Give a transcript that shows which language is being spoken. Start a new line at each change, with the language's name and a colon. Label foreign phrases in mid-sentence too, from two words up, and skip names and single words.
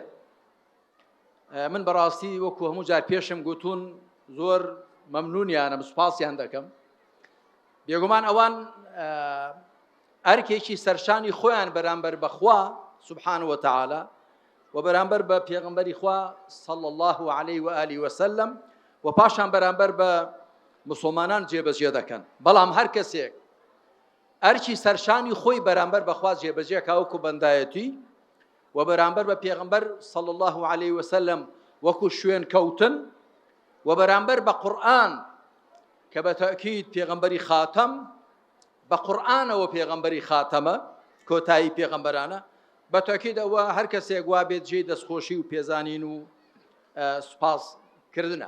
Central Kurdish: من بەڕاستی وەکو هەموو جار پێشم گوتون زۆر مەمنونیانم سوپاسیان دەکەم. بێگومان ئەوان ئەرکێکی سەرشانی خۆیان بەرامبەر بەخوا
Arabic: سبحانه وتعالى
Central Kurdish: وبرامبر بە پێغەمبەری خوا
Arabic: صلى الله عليه وآله وسلم
Central Kurdish: و پاشان بەرامبەر بە مسلمانان جێبەجێ دەکەن. بەڵام هەر کەسێک ئەرکی سەرشانی خۆی بەرامبەر بەخوا جێبەجێ کا وەکو بەندایەتی و بەرامبەر بە پێغەمبەر
Arabic: صلى الله عليه وسلم
Central Kurdish: وەکو شوێن کەوتن و بەرامبەر بە قورئان کە بە تەئکید پێغەمبەری خاتەم بە قورئانەوە پێغەمبەری خاتەمە کۆتایی پێغەمبەرانە بە تەئکید ئەوە هەر کەسێک وا بێت جێی دەستخۆشی و پێزانین و سوپاس کردنە.